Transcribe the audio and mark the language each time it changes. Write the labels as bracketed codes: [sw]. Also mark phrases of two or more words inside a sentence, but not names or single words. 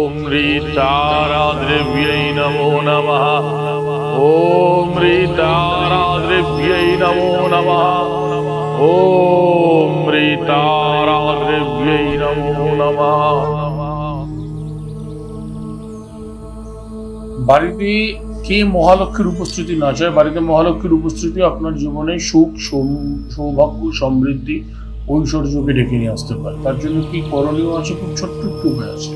[sa] ह्रीताराद्रिव्यै नमो नमः। ॐ ह्रीताराद्रिव्यै नमो नमः। ॐ ह्रीताराद्रिव्यै नमो नमः। [bn] বাড়িতে কে মহালক্ষ্মীর উপস্থিতি না চায়? বাড়িতে মহালক্ষ্মীর উপস্থিতি আপনার জীবনে সুখ, সৌভাগ্য, সমৃদ্ধি, ঐশ্বর্যকে ডেকে নিয়ে আসতে পারে। তার জন্য কি করণীয় আছে? খুব ছোট্ট একটু উপায় আছে।